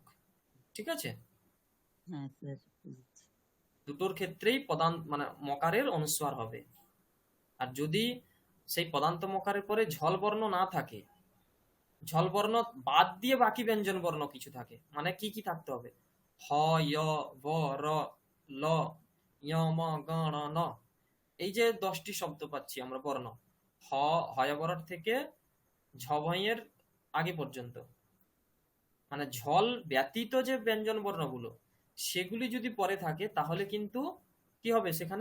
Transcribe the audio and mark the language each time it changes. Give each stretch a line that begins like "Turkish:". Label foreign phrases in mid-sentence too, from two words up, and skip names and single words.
Bangla: ঠিক আছে, হ্যাঁ স্যার, বুঝেছি। দুটোর ক্ষেত্রেই মানে মকারের অনুস্বার হবে। আর যদি সেই পদান্ত মকারের পরে ঝল বর্ণ না থাকে, ঝল বর্ণ বাদ দিয়ে বাকি ব্যঞ্জন বর্ণ কিছু থাকে, মানে কি কি থাকতে হবে? হ, য়, ব, র, ল, য়, ম, গ, র, ন। এই যে 10টি শব্দ পাচ্ছি আমরা বর্ণ, হয়বরর থেকে ঝভয়ের আগে পর্যন্ত, মানে ঝল ব্যতীত যে ব্যঞ্জন বর্ণগুলো সেগুলি যদি পরে থাকে তাহলে কিন্তু কি হবে সেখানে?